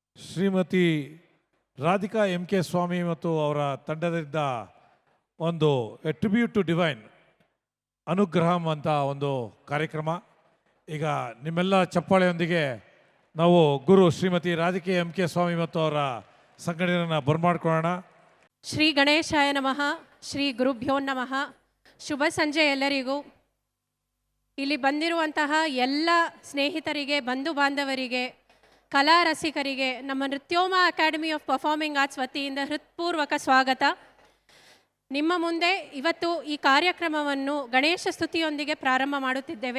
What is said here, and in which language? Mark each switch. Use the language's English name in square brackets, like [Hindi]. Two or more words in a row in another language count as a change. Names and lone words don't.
[Kannada] ಶ್ರೀಮತಿ ರಾಧಿಕಾ MK ಸ್ವಾಮಿ ಮತ್ತು ಅವರ ತಂಡದಿಂದ ಒಂದು ಎ ಟ್ರಿಬ್ಯೂಟ್ ಟು ಡಿವೈನ್ ಅನುಗ್ರಹಂ ಅಂತ ಒಂದು ಕಾರ್ಯಕ್ರಮ. ಈಗ ನಿಮ್ಮೆಲ್ಲ ಚಪ್ಪಾಳೆಯೊಂದಿಗೆ ನಾವು ಗುರು ಶ್ರೀಮತಿ ರಾಧಿಕಾ MK ಸ್ವಾಮಿ ಮತ್ತು ಅವರ ಸಂಘಟನೆಯನ್ನು ಬರಮಾಡ್ಕೊಳ್ಳೋಣ. [Sanskrit] ಶ್ರೀ ಗಣೇಶಾಯ ನಮಃ. ಶ್ರೀ ಗುರುಭ್ಯೋ ನಮಃ. [Kannada] ಶುಭ ಸಂಜೆ ಎಲ್ಲರಿಗೂ. ಇಲ್ಲಿ ಬಂದಿರುವಂತಹ ಎಲ್ಲ ಸ್ನೇಹಿತರಿಗೆ, ಬಂಧು ಬಾಂಧವರಿಗೆ, ಕಲಾ ರಸಿಕರಿಗೆ ನಮ್ಮ ನೃತ್ಯೋಮ ಅಕಾಡೆಮಿ ಆಫ್ ಪರ್ಫಾರ್ಮಿಂಗ್ ಆರ್ಟ್ಸ್ ವತಿಯಿಂದ ಹೃತ್ಪೂರ್ವಕ ಸ್ವಾಗತ. ನಿಮ್ಮ ಮುಂದೆ ಇವತ್ತು ಈ ಕಾರ್ಯಕ್ರಮವನ್ನು ಗಣೇಶ ಸ್ತುತಿಯೊಂದಿಗೆ ಪ್ರಾರಂಭ ಮಾಡುತ್ತಿದ್ದೇವೆ.